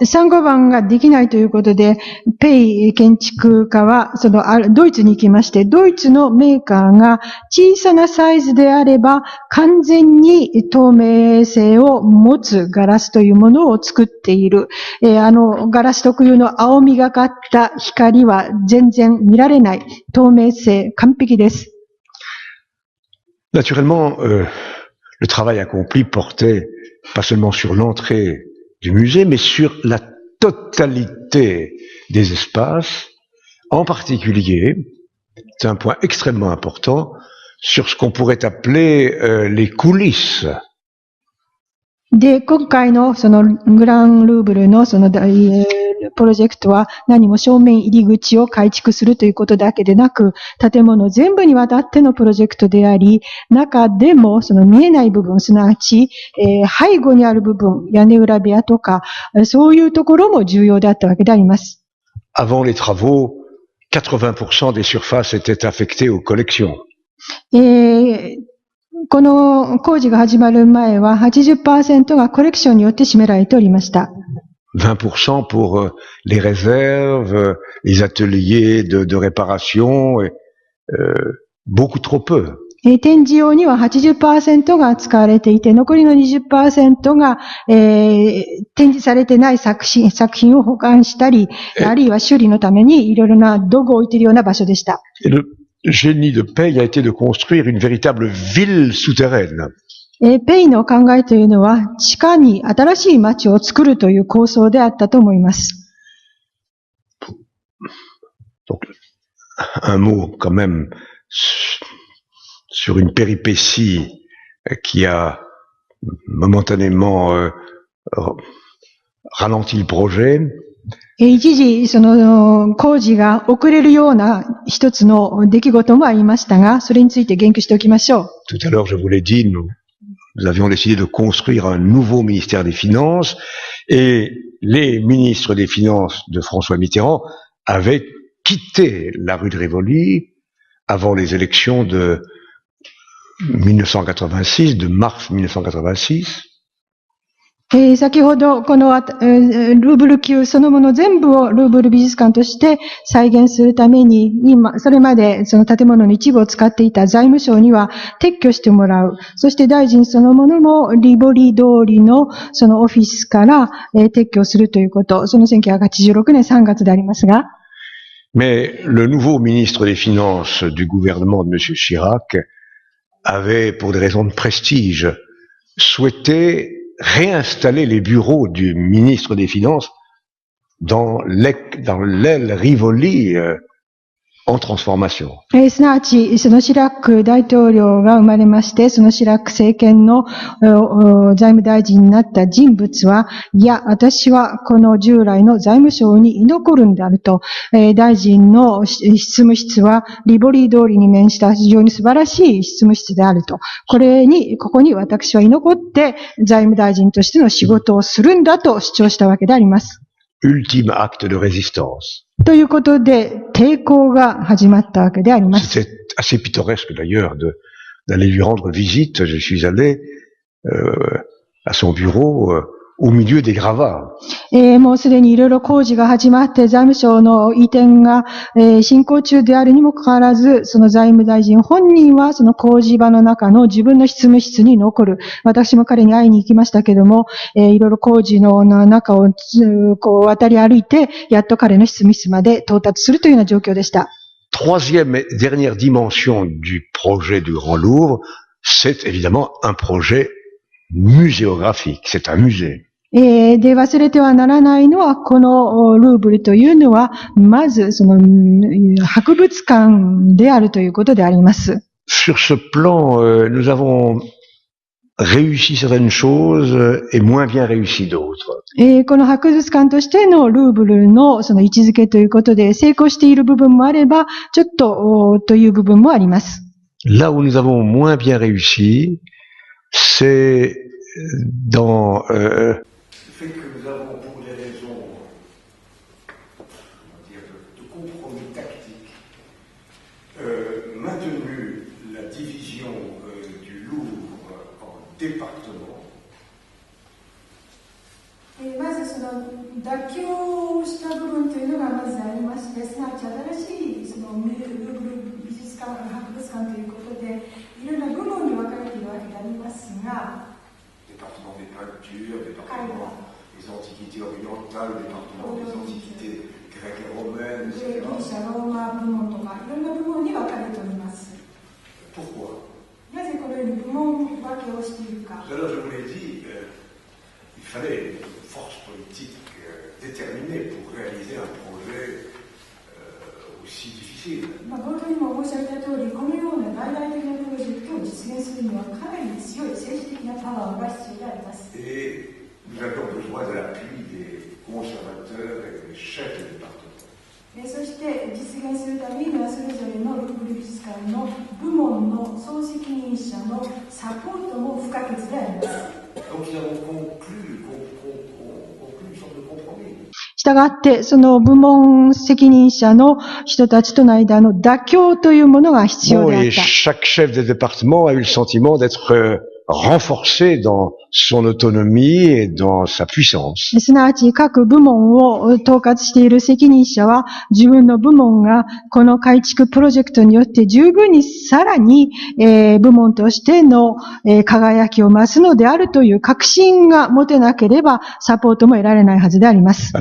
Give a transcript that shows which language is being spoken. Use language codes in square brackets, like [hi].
[ja] 3番ができないということで、ペイ建築家は、ドイツに行きまして、ドイツのメーカーが小さなサイズであれば、完全に透明性を持つガラスというものを作っている。ガラス特有の青みがかった光は全然見られない。透明性、完璧です。 [fr] Naturellement, le travail accompli portait pas seulement sur l'entrée du musée, mais sur la totalité des espaces, en particulier, c'est un point extrêmement important, sur ce qu'on pourrait appeler les coulisses. [ja] で、今回のグランルーブルのプロジェクトは何も正面入り口を改築するということだけでなく、建物全部にわたってのプロジェクトであり、中でも見えない部分、すなわち、背後にある部分、屋根裏部屋とか、そういうところも重要であったわけであります。 [fr] Avant les travaux, 80% des surfaces étaient affectées aux collections. [ja] この工事が始まる前は 80% がコレクションによって占められておりました。 [fr] 20% pour les réserves, les ateliers de réparation, et, beaucoup trop peu. [ja] 展示用には 80% が使われていて、残りの 20% が、展示されてない作品を保管したり、あるいは修理のためにいろいろな道具を置いているような場所でした。 [fr] Le génie de Pei a été de construire une véritable ville souterraine. [ja] ペイの考えというのは、地下に新しい町を作るという構想であったと思います。 [fr] Donc, un mot quand même sur une péripétie qui a momentanément ralenti le projet. [ja] 一時、工事が遅れるような一つの出来事もありましたが、それについて言及しておきましょう。 [fr] Tout à l'heure, je vous l'ai dit, nous avions décidé de construire un nouveau ministère des Finances et les ministres des Finances de François Mitterrand avaient quitté la rue de Rivoli avant les élections de 1986, de mars 1986. [ja] 先ほど、このルーブル級そのもの全部をルーブル美術館として再現するために、それまでその建物の一部を使っていた財務省には撤去してもらう。そして大臣そのものもリボリ通りのそのオフィスから撤去するということ。その1986年3月でありますが。 [fr] Mais le nouveau ministre des Finances du gouvernement de M. Chirac avait, pour des raisons de prestige, souhaité réinstaller les bureaux du ministre des Finances dans l'aile Rivoli en transformation. [ja] すなわち、そのシラック大統領が生まれまして、そのシラック政権の財務大臣になった人物は、いや、私はこの従来の財務省に居残るんであると、大臣の執務室はリボリー通りに面した非常に素晴らしい執務室であると。ここに私は居残って財務大臣としての仕事をするんだと主張したわけであります。 [fr] Ultime acte de résistance. [ja] ということで、抵抗が始まったわけであります。 [fr] C'était assez pittoresque d'ailleurs d'aller lui rendre visite. Je suis allé à son bureau au milieu des gravats. [ja] もうすでにいろいろ工事が始まって、財務省の移転が、進行中であるにもかかわらず、その財務大臣本人はその工事場の中の自分の執務室に残る。私も彼に会いに行きましたけども、いろいろ工事の中をこう渡り歩いて、やっと彼の執務室まで到達するというような状況でした。 [fr] Troisième et dernière dimension du projet du Grand Louvre, c'est évidemment un projet muséographique. C'est un musée. [ja] で、忘れてはならないのは、このルーブルというのは、まず、その、博物館であるということであります。 [fr] Sur ce plan, nous avons réussi certaines choses et moins bien réussi d'autres. [ja] この博物館としてのルーブルのその位置づけということで、成功している部分もあれば、ちょっと、という部分もあります。 [fr] Là où nous avons moins bien réussi, c'est dans le fait que nous avons, pour des raisons de compromis tactique, maintenu la division du Louvre en départements. [ja] 妥協した部分というのがまずありまして、すなわち新しいそのルーブル美術館、博物館ということで、いろんな部門に分かれているわけでありますが、 [fr] département des peintures, département des antiquités orientales, département des antiquités grecques et romaines, [ja] ギリ [fr] etc. [ja] シャ、ローマ部門とか、いろんな部門に分かれております。 [fr] Pourquoi? [ja] なぜこのように部門分けをしているか。 [fr] Alors, je vous l'ai dit, il fallait une force politique déterminée pour réaliser un projet aussi difficile. [ja] 冒頭にも申し上げた通り、このような大々的なプロジェクトを実現するにはかなり強い政治的なパワーが必要であります。 [fr] Et nous avions besoin de l'appui des conservateurs et des chefs de département. [ja] そして実現するためにはそれぞれのルーブル美術館の部門の総責任者のサポートも不可欠であります。 [fr] Donc nous avons conclu une sorte de compromis. [ja] したがって、その部門責任者の人たちとの間の妥協というものが必要であっ [fr] Et [ja] た。 [fr] chaque chef de département a eu le sentiment d'être renforcé dans son autonomie et dans sa puissance. [ja] すなわち各部門を統括している責任者は自分の部門がこの改築プロジェクトによって十分にさらに、部門としての、輝きを増すのであるという確信が持てなければサポートも得られないはずであります。